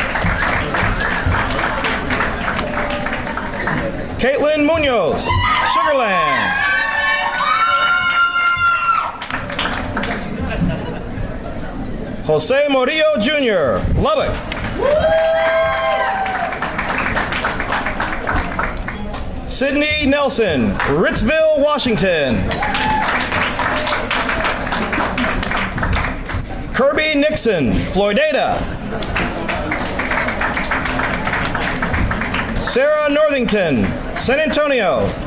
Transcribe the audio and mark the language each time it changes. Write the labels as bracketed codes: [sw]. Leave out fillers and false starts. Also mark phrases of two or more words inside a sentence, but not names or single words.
[en] Caitlin Munoz, Sugarland. Jose Murillo Jr., Lubbock. Sydney Nelson, Ritzville, Washington. Kirby Nixon, Floydada. Sarah Northington, San Antonio.